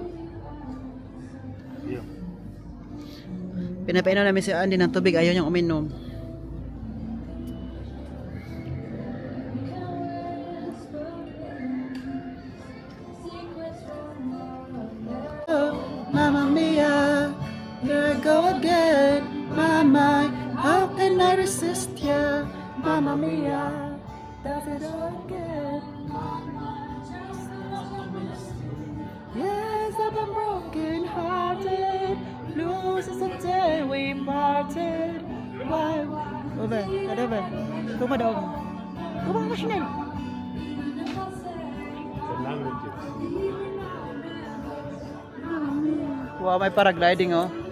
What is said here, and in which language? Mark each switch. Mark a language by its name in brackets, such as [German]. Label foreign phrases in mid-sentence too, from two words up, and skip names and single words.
[German] hier. [Filipino] Pinapainom namin si Andy ng tubig, ayaw niyang uminom. [English] Mamma mia, here I go again. Mama, how can I resist ya? Mamma mia, does it all again? Yes, I've been broken hearted. Blues is the day we parted. Why? Over, whatever. Tumadog. Kumang masinay. [German] Der landet jetzt. [Filipino] Wow, may paragliding oh.